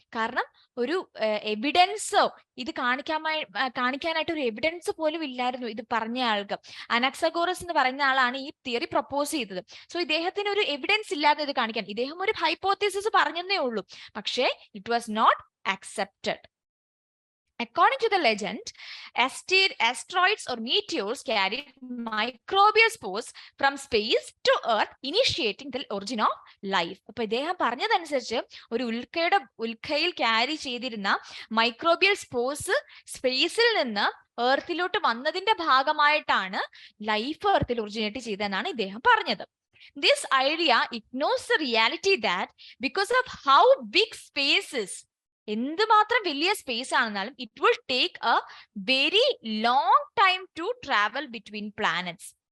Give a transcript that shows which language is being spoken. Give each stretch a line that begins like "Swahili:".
Malayalam: കാരണം ഒരു എവിഡൻസോ ഇത് കാണിക്കാനായിട്ട് ഒരു എവിഡൻസ് പോലും ഇല്ലായിരുന്നു ഇത് പറഞ്ഞ ആൾക്ക്. അനക്സഗോറസ് എന്ന് പറഞ്ഞ ആളാണ് ഈ തിയറി പ്രപ്പോസ് ചെയ്തത്. സോ ഇദ്ദേഹത്തിന് ഒരു എവിഡൻസ് ഇല്ലാതെ ഇത് കാണിക്കാൻ, ഇദ്ദേഹം ഒരു ഹൈപ്പോത്തസിസ് പറഞ്ഞതേ ഉള്ളൂ, പക്ഷേ
English: It was not accepted. According to the legend, asteroids or meteors carried microbial spores from space to Earth, initiating the origin of life.
Malayalam: അപ്പൊ ഇദ്ദേഹം പറഞ്ഞതനുസരിച്ച് ഒരു ഉൽക്കയിൽ ക്യാരി ചെയ്തിരുന്ന മൈക്രോബിയൽ സ്പോർസ് സ്പേസിൽ നിന്ന് എർത്തിലോട്ട് വന്നതിന്റെ ഭാഗമായിട്ടാണ് ലൈഫ് എർത്തിൽ ഒറിജിനേറ്റ് ചെയ്തതെന്നാണ് ഇദ്ദേഹം പറഞ്ഞത്.
English: This idea ignores the reality that because of how big space is,
Malayalam: എന്തുമാത്രം വലിയ space ആണെന്നാലും
English: It will take a very long time to travel between planets.